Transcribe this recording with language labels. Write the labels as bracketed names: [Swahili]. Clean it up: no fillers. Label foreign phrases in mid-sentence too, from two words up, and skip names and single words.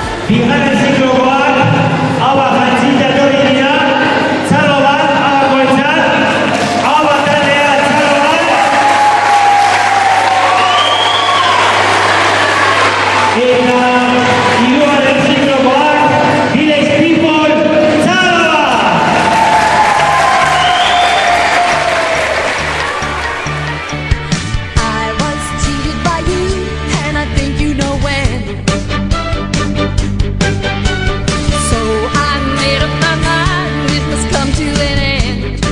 [Basque] Bigarren ziklokoak, hau jantzita etorri dira, txalo bat, abakoetzat, hau bat taldea, txalo bat. Eta hirugarren ziklokoak, Village People, txalo bat. [English] I was cheated by you, and I think you know when. So I made up my mind, it must come to an end.